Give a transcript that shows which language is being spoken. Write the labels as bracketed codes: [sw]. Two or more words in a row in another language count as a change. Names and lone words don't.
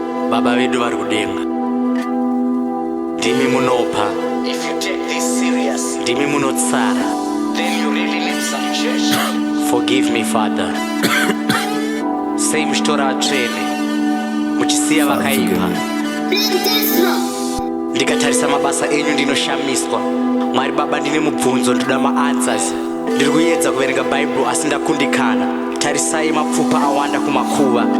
[sn] Baba vedu vari kudenga, ndimi munopa. [en] If you take this serious, [sn] Ndimi munotsara. [en] then you really need some church. Forgive me, Father. [sn] Sei muchitora vatsvene, muchisiya Father, vakaipa. [en] forgive me. [sn] Ndikatarisa mabasa enyu ndinoshamiswa. Mwari Baba, ndine mubvunzo, ndoda maanswers. Ndiri kuedza kuverenga Bhaibheri asi ndakundikana. Tarisai, mapfupa awanda kumakuva.